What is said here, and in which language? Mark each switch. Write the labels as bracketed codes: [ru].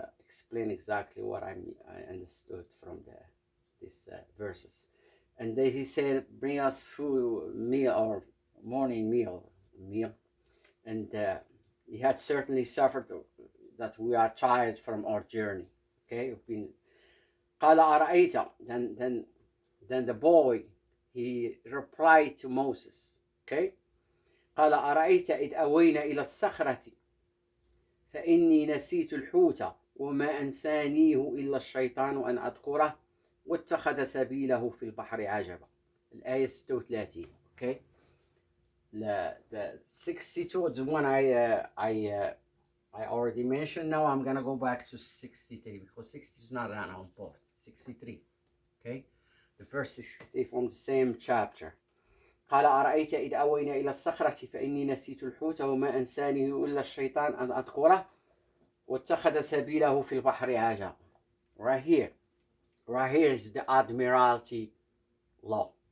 [en] Explain exactly what I understood from these verses. And then he said, "Bring us food, meal or morning meal." And he had certainly suffered that we are tired from our journey. [ar] Okay, قال أرأيت. [en] Then the boy, he replied to Moses. [ar] Okay, قال أرأيت إذ أوينا إلى الصخرة فإني نسيت الحوت وما أنسانيه إلا الشيطان أن أذكره واتخذ سبيله في البحر عجبا. الآية 36. [en] Okay, the 62 is the one I already mentioned. Now I'm gonna go back to 63 because 60 is not on board. 63. Okay, the verse 63 from the same chapter. [ar] قال أرأيت إذ أوينا إلى الصخرة فإني نسيت الحوت وما أنسانيه إلا الشيطان أن أذكره واتخذ سبيله في البحر عجبا. [en] Right here is the Admiralty law.